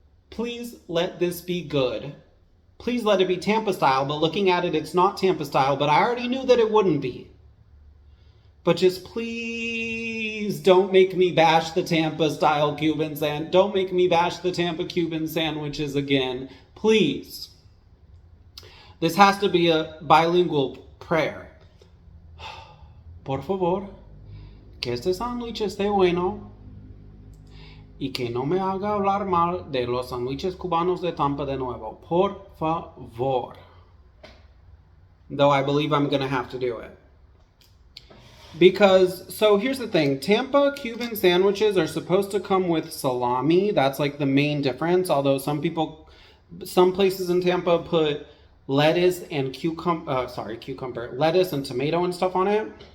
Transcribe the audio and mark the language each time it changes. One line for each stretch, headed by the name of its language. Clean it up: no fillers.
English: Please let this be good. Please let it be Tampa style, but looking at it, it's not Tampa style, but I already knew that it wouldn't be. But just please don't make me bash the Tampa style Cuban sandwich. Don't make me bash the Tampa Cuban sandwiches again. Please. This has to be a bilingual prayer.
Spanish: Por favor, que este sándwich esté bueno y que no me haga hablar mal de los sándwiches cubanos de Tampa de nuevo. Por favor.
English: Though I believe I'm going to have to do it. Because, so here's the thing. Tampa Cuban sandwiches are supposed to come with salami. That's like the main difference. Although some places in Tampa put lettuce and lettuce and tomato and stuff on it.